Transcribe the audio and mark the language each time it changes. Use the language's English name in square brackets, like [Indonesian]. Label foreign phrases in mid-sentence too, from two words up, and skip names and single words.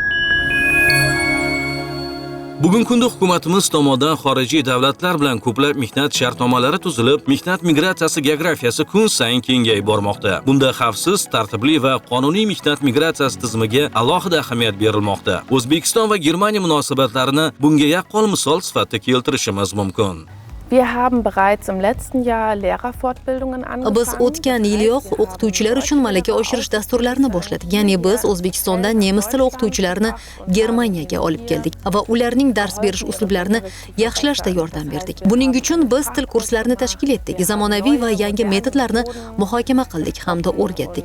[Uzbek] Bugungi kunda hukumatimiz tomonidan xorijiy davlatlar bilan ko'plab mehnat shartnomalari tuzilib, mehnat migratsiyasi geografiyasi kun sayin kengayib bormoqda. Bunda xavfsiz, tartibli va qonuniy mehnat migratsiyasi tizimiga alohida ahamiyat berilmoqda. O'zbekiston va Germaniya munosabatlarini bunga yaqqol misol sifatida keltirishimiz mumkin. [German] Wir haben bereits im letzten Jahr Lehrerfortbildungen angefangen. [Uzbek] Biz o'tgan yiliyoq o'qituvchilar uchun malaka oshirish dasturlarini boshladik. Ya'ni biz O'zbekistondan nemis tili o'qituvchilarini Germaniyaga olib keldik va ularning dars berish uslublarini yaxshilashda yordam berdik. Buning uchun biz til kurslarini tashkil etdik. Zamonaviy va yangi metodlarni muhokama qildik hamda o'rgatdik.